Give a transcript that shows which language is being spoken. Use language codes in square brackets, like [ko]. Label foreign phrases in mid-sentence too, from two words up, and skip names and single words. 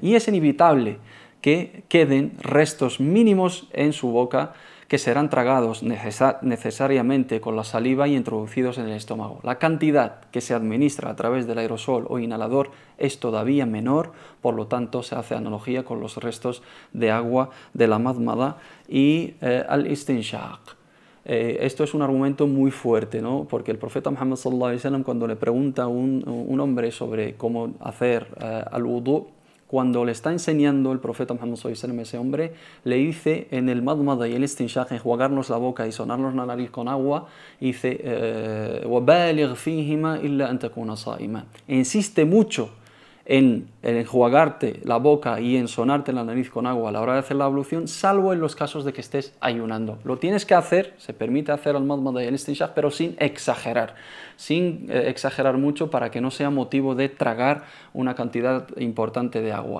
[es] Y es inevitable que queden restos mínimos en su boca que serán tragados necesariamente con la saliva y introducidos en el estómago. La cantidad que se administra a través del aerosol o inhalador es todavía menor, por lo tanto se hace analogía con los restos de agua de la madmada y al-istinshaq. Esto es un argumento muy fuerte, ¿no? Porque el profeta Muhammad [ar] صلى الله عليه وسلم, [es] cuando le pregunta a un hombre sobre cómo hacer al-wudu, cuando le está enseñando el profeta Muhammad [ar] صلى الله عليه وسلم [es] a ese hombre, le dice en el madmada y el istinshaq, enjuagarnos la boca y sonarnos la nariz con agua, dice [ar] وَبَالِغْ فِيهِمَا إِلَّا أَن تَكُونَ صَائِمًا. [es] Insiste mucho en enjuagarte la boca y en sonarte la nariz con agua a la hora de hacer la ablución, salvo en los casos de que estés ayunando. Lo tienes que hacer, se permite hacer al madmada y el istinshaq, pero sin exagerar mucho para que no sea motivo de tragar una cantidad importante de agua.